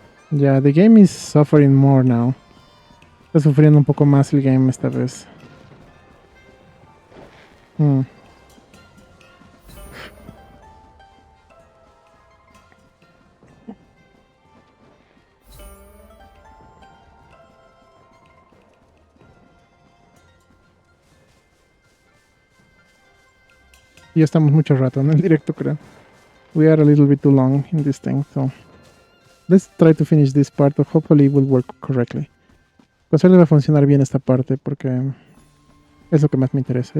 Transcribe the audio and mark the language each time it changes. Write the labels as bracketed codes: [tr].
[en] Yeah, the game is suffering more now. [es] Está sufriendo un poco más el game esta vez. Ya estamos mucho rato en el directo, creo. [en] We are a little bit too long in this thing, so let's try to finish this part. Hopefully it will work correctly. [es] Con suerte va a funcionar bien esta parte porque es lo que más me interesa.